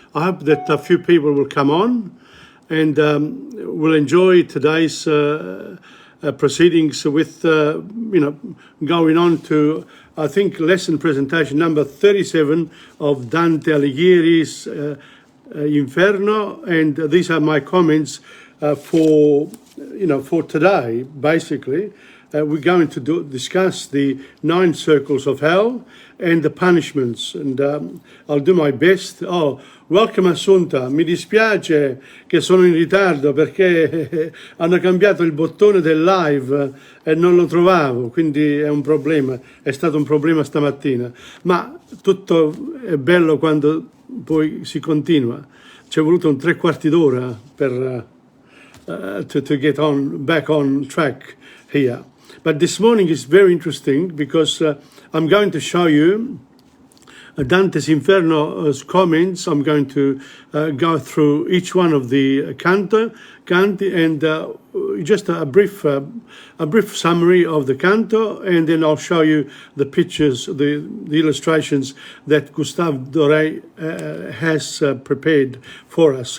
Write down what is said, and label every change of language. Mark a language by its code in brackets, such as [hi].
[en] I hope that a few people will come on and will enjoy today's proceedings with, going on to, I think, lesson presentation number 37 of Dante Alighieri's Inferno. And these are my comments for today, basically. We're going to discuss the 9 circles of hell and the punishments, and I'll do my best. [it] Oh, [en] welcome [it] Assunta, mi dispiace che sono in ritardo perché hanno cambiato il bottone del live e non lo trovavo, quindi è un problema, è stato un problema stamattina, ma tutto è bello quando poi si continua. Ci è voluto un 3/4 d'ora per [en] to get back on track here. But this morning is very interesting because I'm going to show you Dante's Inferno's comments. I'm going to go through each one of the canti, and just a brief summary of the canto, and then I'll show you the pictures, the illustrations that Gustave Doré has prepared for us.